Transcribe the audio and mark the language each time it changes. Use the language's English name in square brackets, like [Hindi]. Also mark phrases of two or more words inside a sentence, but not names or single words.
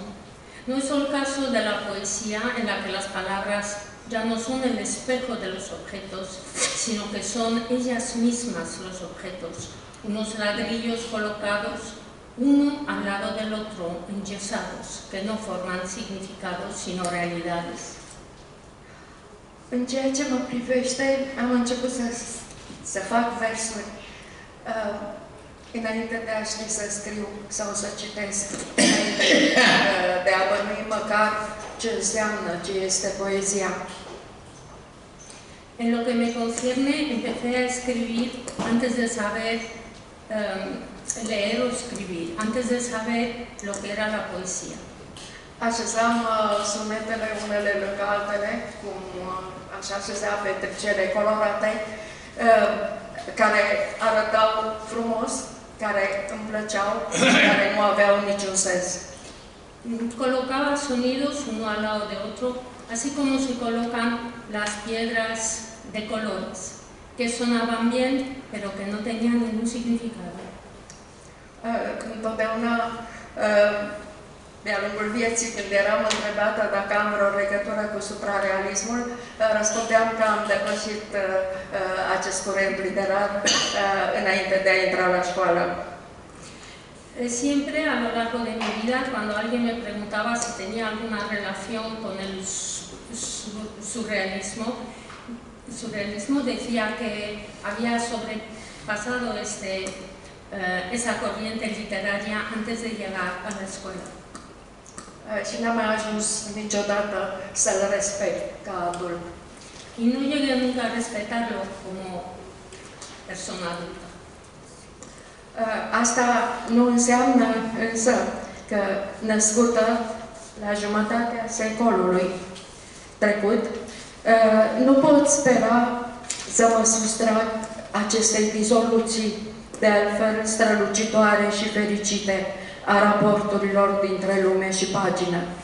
[Spanish] No es el caso de la poesía en la que las palabras ya no son el espejo de los objetos, sino que son ellas mismas los objetos, unos ladrillos colocados uno al lado del otro, enyesados, que no forman significados, sino realidades. [Romanian] În ceea ce mă privește, am început să fac versuri înainte de a ști să scriu sau să citesc, înainte de a bănui măcar ce înseamnă, ce este poezia. [Spanish] En lo que me concierne, empecé a escribir antes de saber leer o escribir, antes de saber lo que era la poesía. [Romanian] Așezam sunetele unele lângă altele, cum aș așeza pe tricele colorate, care arătau frumos, care îmi plăceau, care nu aveau niciun sens. [Spanish] Colocaba sonidos uno al lado de otro, así como se colocan las piedras de colores, que sonaban bien, pero que no tenían ningún significado. [Romanian] Întotdeauna, de-a lungul vieții, când eram întrebată dacă am vreo legătură cu suprarealismul, răspundeam că am depășit acest curent literar înainte de a intra la școală. [Spanish] Siempre a lo largo de mi vida, cuando alguien me preguntaba si tenía alguna relación con el surrealismo, decía que había sobrepasado esa corriente literaria antes de llegar a la escuela. [Romanian] Și n-am mai ajuns niciodată să-l respect ca adult. [Spanish] Y no llegué nunca a respetarlo como persona adulta. [Romanian] Asta nu înseamnă însă că, născută la jumătatea secolului trecut, nu pot spera să mă sustrag acestei dizoluții de altfel strălucitoare și fericite a raporturilor dintre lume și pagină.